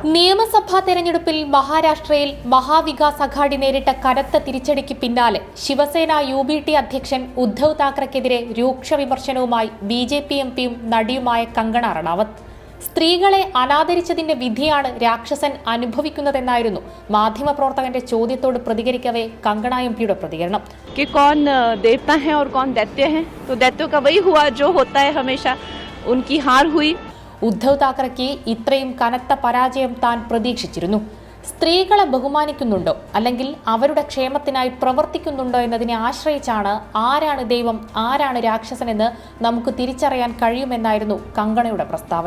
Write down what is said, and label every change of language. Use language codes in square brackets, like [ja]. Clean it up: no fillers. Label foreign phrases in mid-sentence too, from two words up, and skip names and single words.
[ml] നിയമസഭാ തെരഞ്ഞെടുപ്പിൽ മഹാരാഷ്ട്രയിൽ മഹാവികാസ് അഘാഡി നേരിട്ട കനത്ത തിരിച്ചടിക്ക് പിന്നാലെ ശിവസേന UBT അധ്യക്ഷൻ ഉദ്ധവ് താക്കറെക്കെതിരെ രൂക്ഷ വിമർശനവുമായി BJP എംപിയും നടിയുമായ കങ്കണ റണാവത്ത്. സ്ത്രീകളെ അനാദരിച്ചതിന്റെ വിധിയാണ് രാക്ഷസൻ അനുഭവിക്കുന്നതെന്നായിരുന്നു മാധ്യമപ്രവർത്തകന്റെ ചോദ്യത്തോട് പ്രതികരിക്കവേ കങ്കണ എംപിയുടെ പ്രതികരണം. [hi] कौन देवता है और कौन दैत्य है, तो दैत्यों का वही हुआ जो होता है हमेशा, उनकी हार हुई. [ml] ഉദ്ധവ് താക്കറെക്ക് ഇത്രയും കനത്ത പരാജയം താൻ പ്രതീക്ഷിച്ചിരുന്നു. സ്ത്രീകളെ ബഹുമാനിക്കുന്നുണ്ടോ അല്ലെങ്കിൽ അവരുടെ ക്ഷേമത്തിനായി പ്രവർത്തിക്കുന്നുണ്ടോ എന്നതിനെ ആശ്രയിച്ചാണ് ആരാണ് ദൈവം ആരാണ് രാക്ഷസനെന്ന് നമുക്ക് തിരിച്ചറിയാൻ കഴിയുമെന്നായിരുന്നു കങ്കണയുടെ പ്രസ്താവന.